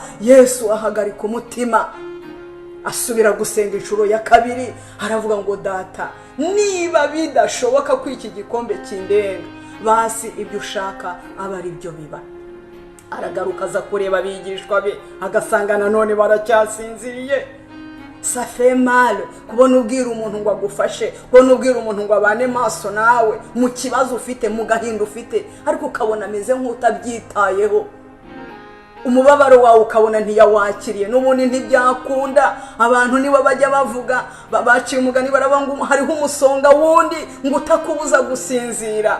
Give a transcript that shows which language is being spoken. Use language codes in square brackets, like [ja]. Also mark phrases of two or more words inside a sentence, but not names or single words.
[rw] Yesu ahagarika umutima, asubira gusenga inshuro ya kabiri. Aravuga ngo data niba bidashoboka ko iki gikombe kindenga, basi ibyo ushaka aba ari byo biba. Aragaruka aza kureba abigishwa be, agasanga nanone baracyasinziriye. [fr] Ça fait mal [rw] kubona ubwira umuntu ngo agufashe, kubona ubwira umuntu ngo abane maso nawe mu kibazo ufite, mu gahinda ufite, ariko ukabona ameze nk'utabyitayeho. Umubabaro wawe ukabona ntiyawakiriye, n'ubundi ntibyakunda. Abantu nibo bajya bavuga, baciye umugani baravuga ngo hariho umusonga wundi ngo utakubuza gusinzira.